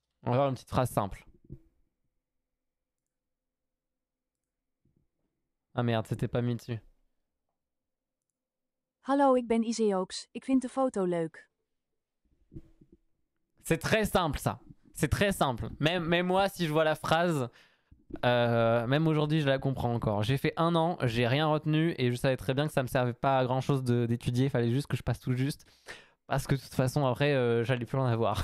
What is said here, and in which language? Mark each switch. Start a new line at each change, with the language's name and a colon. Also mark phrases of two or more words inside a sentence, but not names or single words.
French: On va voir une petite phrase simple. Ah merde, c'était pas mis dessus.
Dutch: Hallo, ik ben Iseox. Ik vind de foto leuk.
French: C'est très simple ça. C'est très simple. Même moi, si je vois la phrase, même aujourd'hui, je la comprends encore. J'ai fait 1 an, j'ai rien retenu et je savais très bien que ça me servait pas à grand chose d'étudier. Il fallait juste que je passe tout juste. Parce que de toute façon, après, j'allais plus en avoir.